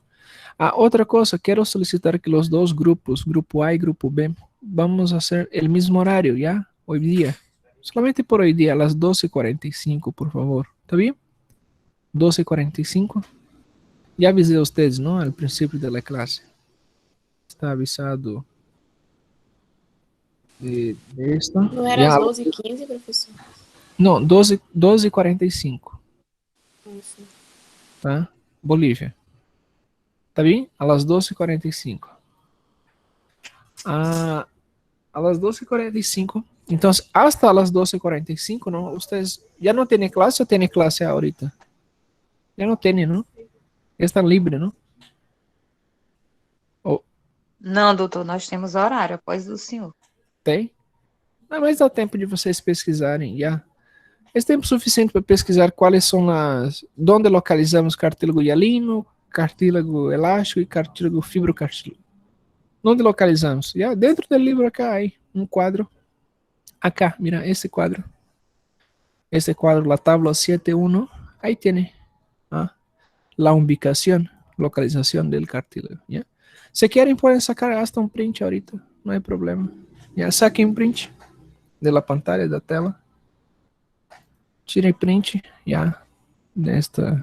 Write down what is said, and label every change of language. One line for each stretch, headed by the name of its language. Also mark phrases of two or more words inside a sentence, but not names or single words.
Spanish: Ah, otra cosa, quiero solicitar que los dos grupos, grupo A y grupo B, vamos a hacer el mismo horario, ¿ya? Hoy día. Solamente por hoy día, a las 12:45, por favor. ¿Está bien? 12:45. Ya avisé a ustedes, ¿no? Al principio de la clase. Está avisado de esto.
Portuguese: Não era
Spanish: Ya,
Portuguese: às 12h15, professor?
Spanish: no, 12:45,
Portuguese: Enfim.
Spanish: ¿tá? Bolívia. ¿Está bien? A las 12:45. A las 12:45. Entonces, hasta las 12:45, ¿no? Ustedes ya no tienen clase o tienen clase ahorita. Ya no tienen, ¿no? Ya están libres, ¿no?
Portuguese: Ou Não, doutor, nós temos horário após o senhor. tem? Não, mas dá tempo de vocês pesquisarem já. É tempo suficiente para pesquisar quais são as. Onde localizamos cartílago hialino, cartílago elástico e cartílago fibrocartílago. Onde localizamos? Já dentro do livro
Spanish: acá hay
Portuguese: um quadro.
Spanish: Acá, mira,
Portuguese: esse quadro. Esse quadro,
Spanish: la tabla 7.1. Ahí tiene la ubicación, localización del cartílago. ¿Ya? Si quieren pueden sacar hasta un print ahorita, no hay problema. Ya saquen un print de la pantalla de la tela.
Portuguese: Tirem print
Spanish: ya de esta.